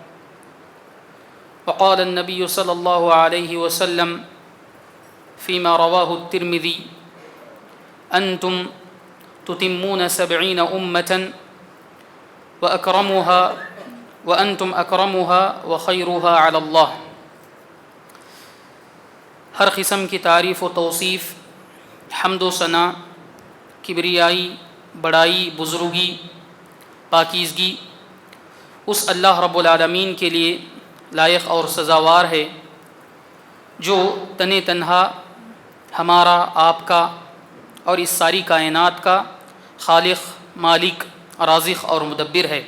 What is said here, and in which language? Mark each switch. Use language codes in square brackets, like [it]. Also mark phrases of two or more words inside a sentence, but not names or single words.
[ar] وقال النبي صلى الله عليه وسلم فيما رواه الترمذي أنتم تتمون 70 أمة وأنتم أكرمها وخيرها على الله. [ur] ہر قسم کی تعریف و توصیف, حمد و ثنا, کبریائی, بڑائی, بزرگی, پاکیزگی اس اللہ رب العالمین کے لیے لائق اور سزاوار ہے جو تن تنہا ہمارا, آپ کا اور اس ساری کائنات کا خالق, مالک, رازق اور مدبر ہے.